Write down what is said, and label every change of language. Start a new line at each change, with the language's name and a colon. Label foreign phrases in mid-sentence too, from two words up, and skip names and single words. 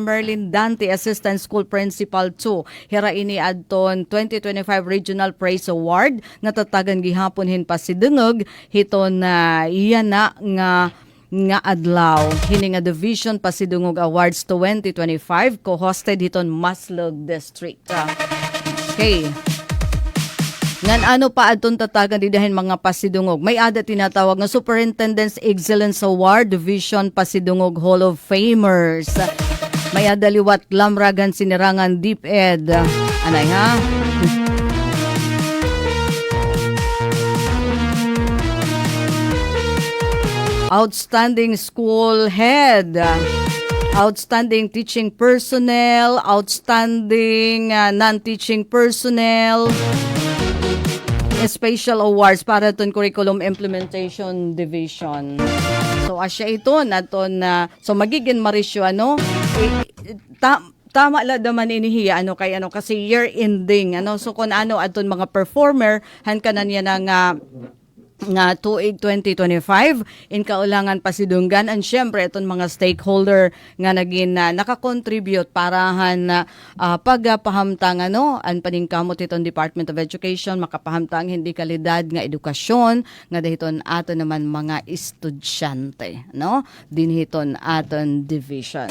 Waray: Merlin Dante, Assistant School Principal 2. Hira ini adton 2025 Regional Praise Award nga tatagan gihapon pasidungog hiton iyan na nga adlaw hini nga Division Pasidungog Awards 2025 co-hosted hiton Maslog District. Okay. Ngan ano pa adton tatagan didahin mga pasidungog. May ada tinatawag nga Superintendent's Excellence Award Division Pasidungog Hall of Famers. May ada liwat lamragan sinirangan DepEd. Anay ha? Outstanding School Head. Outstanding Teaching Personnel. Outstanding Non-Teaching Personnel.
English: Special awards
Waray: para itong Curriculum Implementation Division. So, asya ito, naton na, so magiging marisyo, tama la daman inihiya, kasi
English: year ending,
Waray: so kung aton mga performer, han ka na niya nga tuig 2025 in kaulangan pasidunggan and syempre itong mga stakeholder nga naging nakakontribute parahan pagpahamtang an paningkamot itong Department of Education makapahamtang hindi kalidad nga edukasyon nga dahiton aton naman mga estudyante dinhiton aton division.